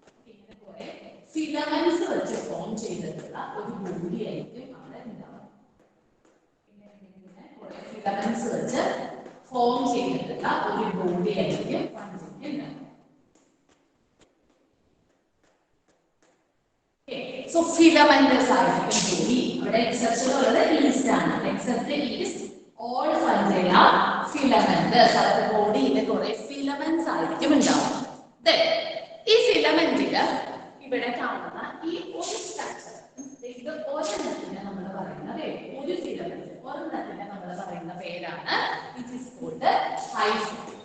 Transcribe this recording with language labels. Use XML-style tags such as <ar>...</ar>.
<ml>ഇങ്ങനെ കുറെ ഫിലമെന്റ്സ് വെച്ച് ഫോം ചെയ്തിട്ടുള്ള ഒരു ബോഡി ആയിരിക്കും അവിടെ ഉണ്ടാവുക. ഇങ്ങനെ കുറെ ഫിലമെന്റ്സ് വെച്ച് ഫോം ചെയ്തിട്ടുള്ള ഒരു ബോഡി ആയിരിക്കും ഫംഗിക്ക് ഉണ്ടാവുക.</ml> <en>So filamentous</en> <ml>ആയിരിക്കും ബോഡി. ഇവിടെ എക്സെപ്ഷൻ ഉള്ളത് ഈസ്റ്റ് ആണ്.</ml> <en>Except yeast all fungi are filamentous.</en> <ml>അവരുടെ ബോഡിയിലെ കുറെ ഫിലമെന്റ്സ് ആയിരിക്കും ഉണ്ടാവുക. ഈ ഫിലമെന്റില് ഇവിടെ കാണുന്ന ഈ ഒരു സ്ട്രക്ചർ, ഇത് ഒരെണ്ണത്തിന് നമ്മൾ പറയുന്ന പേര്, ഒരു ഫിലമെന്റ് ഒരെണ്ണത്തിന് നമ്മൾ പറയുന്ന പേരാണ്</ml> <en>It is called hi fi.</en>